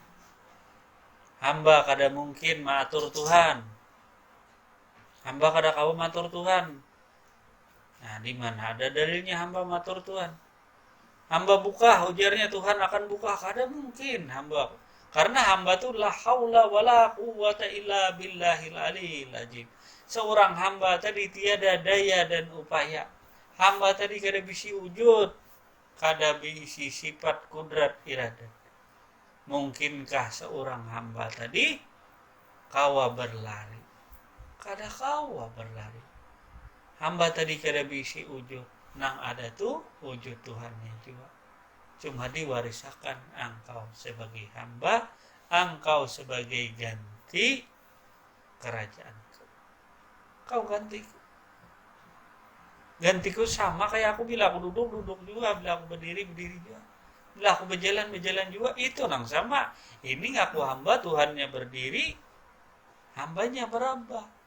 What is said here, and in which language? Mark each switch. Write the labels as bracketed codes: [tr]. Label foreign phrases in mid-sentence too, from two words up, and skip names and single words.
[bjn] Hamba kada mungkin matur Tuhan. Hamba kada kau matur Tuhan. Nah, di mana ada dalilnya hamba matur Tuhan? Hamba buka, ujarnya Tuhan akan buka. Kada mungkin hamba. Karena hamba tuh [ar] لا حول ولا قوة إلا بالله العلي العظيم. [bjn] Seorang hamba tadi tiada daya dan upaya. Hamba tadi kada bisi wujud, kada bisi sifat kudrat iradat. Mungkinkah seorang hamba tadi kawa berlari? Kada kawa berlari. Hamba tadi kada bisi wujud. Nang ada tuh wujud Tuhannya juga. Cuma diwarisakan engkau sebagai hamba, engkau sebagai ganti kerajaanku. Kau gantiku. Gantiku sama kayak aku, bila aku duduk juga, bila aku berdiri juga. Bila aku berjalan juga, itu nang sama. Ini ngaku hamba, Tuhannya berdiri, hambanya berubah.